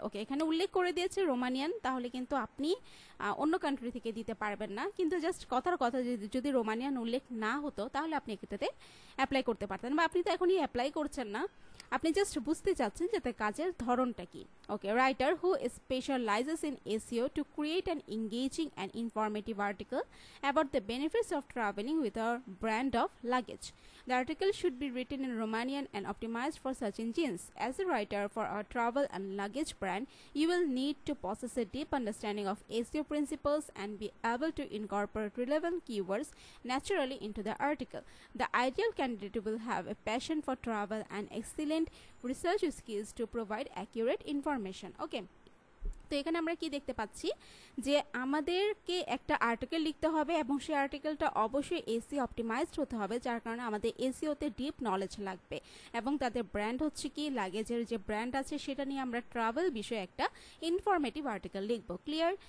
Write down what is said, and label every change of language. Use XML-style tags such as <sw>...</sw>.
<bn>ওকে, এখানে উল্লেখ করে দিয়েছে রোমানিয়ান, তাহলে কিন্তু আপনি অন্য কান্ট্রি থেকে দিতে পারবেন না, কিন্তু জাস্ট কথার কথা যদি রোমানিয়ান উল্লেখ না হতো তাহলে আপনি এটাতে অ্যাপ্লাই করতে পারতেন, বা আপনি তো এখনই অ্যাপ্লাই করছেন না, আপনি জাস্ট বুঝতে চাচ্ছেন যে তার কাজের ধরনটা কি।</bn> <en>Okay, writer who specialises in SEO to create an engaging and informative article about the benefits of travelling with our brand of luggage. The article should be written in Romanian and optimized for search engines. As a writer for our travel and luggage brand, you will need to possess a deep understanding of SEO principles and be able to incorporate relevant keywords naturally into the article. The ideal candidate will have a passion for travel and excellent research skills to provide accurate information. Okay.</en> <bn>তো এখানে আমরা কি দেখতে পাচ্ছি, যে আমাদেরকে একটা article লিখতে হবে এবং সেই আর্টিকেলটা অবশ্যই এসি অপটিমাইজড হতে হবে, যার কারণে আমাদের এসিওতে ডিপ নলেজ লাগবে, এবং তাদের ব্র্যান্ড হচ্ছে কি, লাগেজের যে ব্র্যান্ড আছে সেটা নিয়ে আমরা ট্রাভেল বিষয়ে একটা ইনফরমেটিভ আর্টিকেল লিখবো। ক্লিয়ার?</bn>